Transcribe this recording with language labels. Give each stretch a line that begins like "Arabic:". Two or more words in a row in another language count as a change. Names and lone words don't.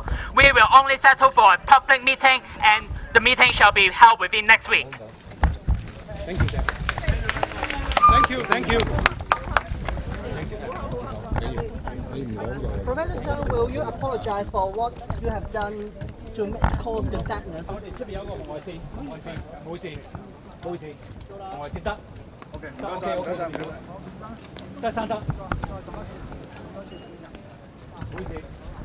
English: We will only settle for a public meeting, and the meeting shall be held within next week. Thank you. Thank you. Professor Zhang, will you apologize for what you have done to cause the sadness?
Cantonese: 我哋出邊有個紅外線，冇事，紅外線得。OK， 唔該曬，得生得。唔好意思。